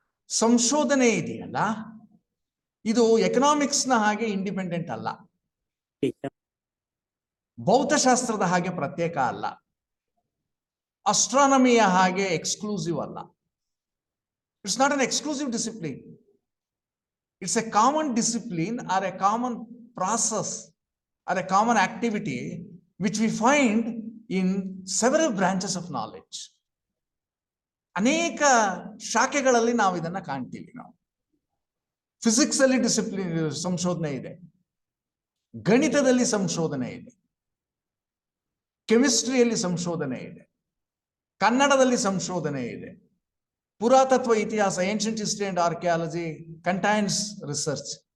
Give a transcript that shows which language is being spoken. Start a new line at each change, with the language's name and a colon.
Kannada: ಸಂಶೋಧನೆ ಇದೆಯಲ್ಲ, ಇದು ಎಕನಾಮಿಕ್ಸ್ನ ಹಾಗೆ ಇಂಡಿಪೆಂಡೆಂಟ್ ಅಲ್ಲ, ಭೌತಶಾಸ್ತ್ರದ ಹಾಗೆ ಪ್ರತ್ಯೇಕ ಅಲ್ಲ, ಅಸ್ಟ್ರಾನಮಿಯ ಹಾಗೆ ಎಕ್ಸ್ಕ್ಲೂಸಿವ್ ಅಲ್ಲ.
English: It's not an exclusive discipline. It's a common discipline or a common process or a common activity which we find in several branches of knowledge.
Kannada: ಅನೇಕ ಶಾಖೆಗಳಲ್ಲಿ ನಾವು ಇದನ್ನ ಕಾಣ್ತೀವಿ. ನಾವು ಫಿಸಿಕ್ಸ್ ಅಲ್ಲಿ ಡಿಸಿಪ್ಲಿನ್, ಸಂಶೋಧನೆ ಇದೆ. ಗಣಿತದಲ್ಲಿ ಸಂಶೋಧನೆ ಇದೆ. ಕೆಮಿಸ್ಟ್ರಿಯಲ್ಲಿ ಸಂಶೋಧನೆ ಇದೆ. ಕನ್ನಡದಲ್ಲಿ ಸಂಶೋಧನೆ ಇದೆ. ಪುರಾತತ್ವ ಇತಿಹಾಸ,
English: Ancient history and archaeology contains research.